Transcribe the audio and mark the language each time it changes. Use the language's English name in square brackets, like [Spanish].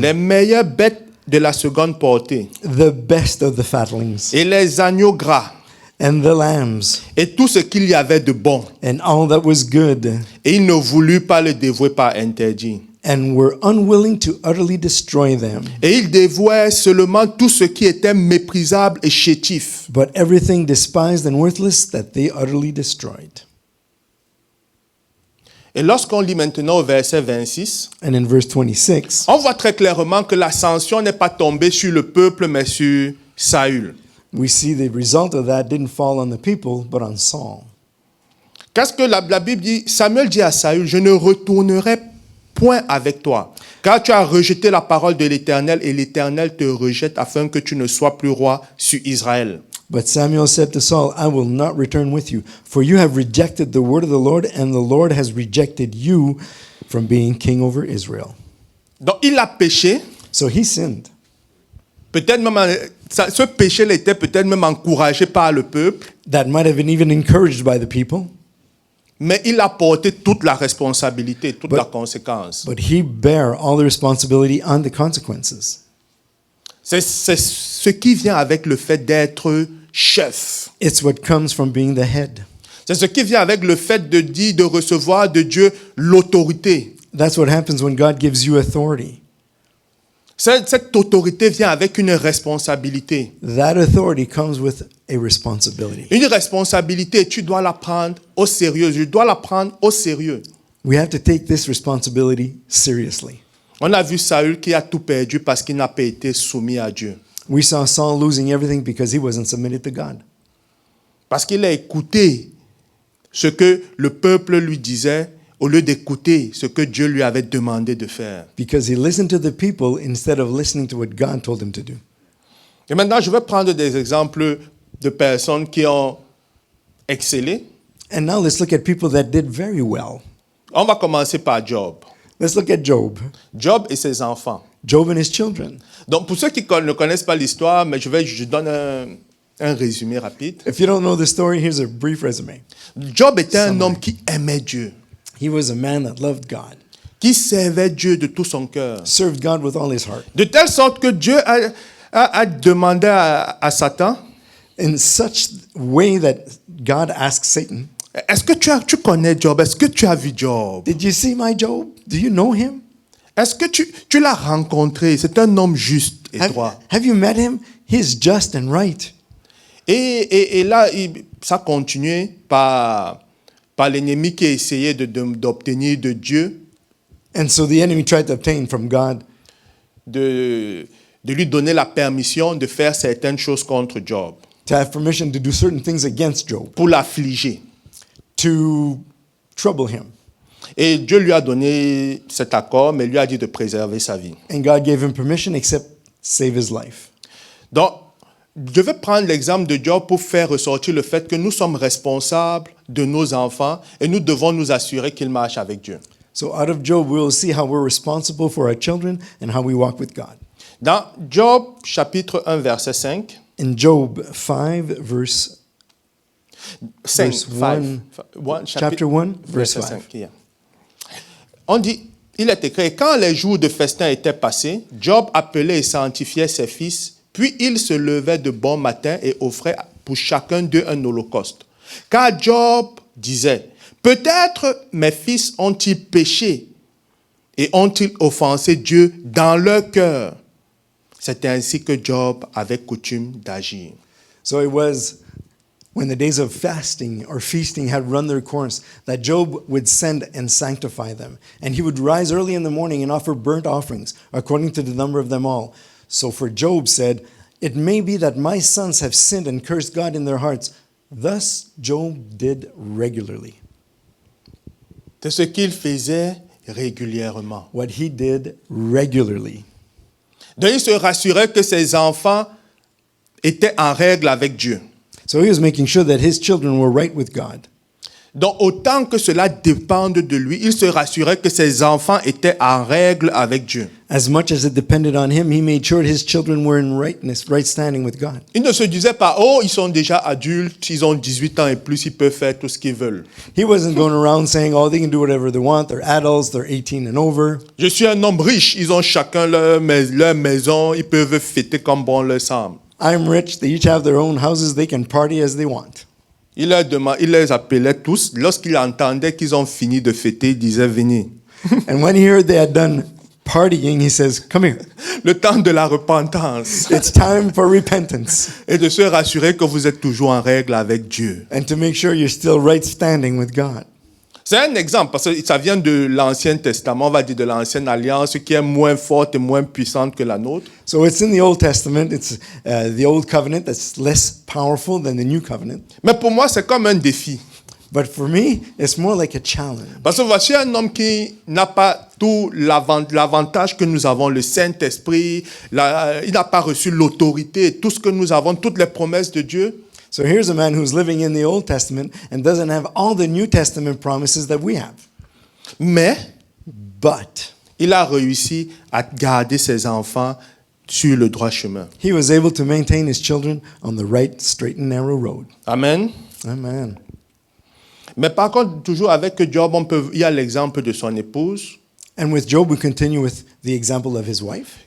[French] les meilleures bêtes de la seconde portée, [English] the best of the fatlings, [French] et les agneaux gras, [English] and the lambs, [French] et tout ce qu'il y avait de bon. [English] and all that was good, [French] Et il ne voulut pas le dévouer par interdit. [English] and were unwilling to utterly destroy them. [French] Et il dévouait seulement tout ce qui était méprisable et chétif. [English] But everything despised and worthless that they utterly destroyed. [French] Et lorsqu'on lit maintenant au verset 26, [English] And in verse 26, [French] on voit très clairement que la sanction n'est pas tombée sur le peuple, mais sur Saül. [English] we see the result of that didn't fall on the people, but on Saul. [French] Qu'est-ce que la Bible dit? Samuel dit à Saül, je ne retournerai point avec toi, car tu as rejeté la parole de l'Éternel, et l'Éternel te rejette afin que tu ne sois plus roi sur Israël. [English] But Samuel said to Saul, I will not return with you, for you have rejected the word of the Lord, and the Lord has rejected you from being king over Israel. [French] Donc il a péché. [English] So he sinned. [French] Peut-être même, ce péché était peut-être même encouragé par le peuple, [English] That might have been even encouraged by the people, [French] mais il a porté toute la responsabilité, toute [English] But- [French] la conséquence. [English] but he bare all the responsibility on the consequences. [French] C'est ce qui vient avec le fait d'être chef. [English] It's what comes from being the head. [French] C'est ce qui vient avec le fait de recevoir de Dieu l'autorité. [English] That's what happens when God gives you authority. [French] Cette autorité vient avec une responsabilité. [English] That authority comes with a responsibility. [French] Une responsabilité, tu dois la prendre au sérieux. Je dois la prendre au sérieux. [English] We have to take this responsibility seriously. [French] On a vu Saül qui a tout perdu parce qu'il n'a pas été soumis à Dieu. [English] We saw Saul losing everything because he wasn't submitted to God. [French] Parce qu'il a écouté ce que le peuple lui disait au lieu d'écouter ce que Dieu lui avait demandé de faire. [English] Because he listened to the people instead of listening to what God told him to do. [French] Et maintenant, je vais prendre des exemples de personnes qui ont excellé. [English] And now let's look at people that did very well. [French] On va commencer par Job. [English] Let's look at Job. [French] Job et ses enfants. [English] Job and his children. [French] Donc, pour ceux qui ne connaissent pas l'histoire, mais je donne un résumé rapide. [English] If you don't know the story, here's a brief resume. [French] Job était un homme qui aimait Dieu, [English] He was a man that loved God, [French] qui servait Dieu de tout son cœur. [English] served God with all his heart, [French] De telle sorte que Dieu a demandé à Satan, [English] in such way that God asked Satan, [French] est-ce que tu connais Job? Est-ce que tu as vu Job? [English] did you see my Job? Do you know him? [French] Est-ce que tu l'as rencontré? C'est un homme juste et droit. [English] Have you met him? He's just and right. [French] Et là, ça continuait par l'ennemi qui essayait d'obtenir de Dieu, [English] And so the enemy tried to obtain from God [French] de lui donner la permission de faire certaines choses contre Job, [English] to have permission to do certain things against Job, [French] pour l'affliger. [English] to trouble him. [French] Et Dieu lui a donné cet accord, mais lui a dit de préserver sa vie. [English] And God gave him permission except save his life. [French] Donc, je vais prendre l'exemple de Job pour faire ressortir le fait que nous sommes responsables de nos enfants et nous devons nous assurer qu'ils marchent avec Dieu. [English] So out of Job, we will see how we're responsible for our children and how we walk with God. [French] Dans Job, chapitre 1, verset 5, [English] In Job 5, verse 5, Verse 1, chapter 1, verse 5. Yeah. [French] On dit, il est écrit, quand les jours de festin étaient passés, Job appelait et sanctifiait ses fils, puis il se levait de bon matin et offrait pour chacun d'eux un holocauste. Car Job disait, peut-être mes fils ont-ils péché et ont-ils offensé Dieu dans leur cœur. C'était ainsi que Job avait coutume d'agir. [English] So it was when the days of fasting or feasting had run their course that Job would send and sanctify them. And he would rise early in the morning and offer burnt offerings according to the number of them all. So for Job said, it may be that my sons have sinned and cursed God in their hearts. Thus Job did regularly. [French] C'est ce qu'il faisait régulièrement. [English] What he did regularly. [French] Donc il se rassurait que ses enfants étaient en règle avec Dieu. [English] So he was making sure that his children were right with God. [French] Donc autant que cela dépende de lui, il se rassurait que ses enfants étaient en règle avec Dieu. [English] As much as it depended on him, he made sure his children were in right standing with God. [French] Il ne se disait pas, oh, ils sont déjà adultes, ils ont 18 ans et plus, ils peuvent faire tout ce qu'ils veulent. [English] He wasn't going around saying, oh, they can do whatever they want. They're adults. They're 18 and over. [French] Je suis un homme riche, ils ont chacun leur maison, ils peuvent fêter comme bon leur semble. [English] I'm rich. They each have their own houses. They can party as they want. [French] Il les appelait tous. Lorsqu'il entendait qu'ils ont fini de fêter, il disait, venez. [English] And when he heard they had done partying, he says, come here. [French] Le temps de la repentance [English] It's time for repentance [French] et de se rassurer que vous êtes toujours en règle avec Dieu. [English] and to make sure you're still right standing with God. [French] C'est un exemple parce que ça vient de l'Ancien Testament, on va dire de l'Ancienne Alliance, qui est moins forte et moins puissante que la nôtre. [English] So it's in the Old Testament. It's the Old Covenant that's less powerful than the New Covenant. [French] Mais pour moi, c'est comme un défi. [English] But for me, it's more like a challenge. [French] Parce que voici un homme qui n'a pas tout l'avantage que nous avons, le Saint-Esprit, il n'a pas reçu l'autorité, tout ce que nous avons, toutes les promesses de Dieu. [English] So here's a man who's living in the Old Testament and doesn't have all the New Testament promises that we have. [French] Mais [English] But [French] il a réussi à garder ses enfants sur le droit chemin. [English] he was able to maintain his children on the right, straight, and narrow road. Amen. Amen. [French] Mais par contre, toujours avec Job, il y a l'exemple de son épouse, [English] And with Job, we continue with the example of his wife.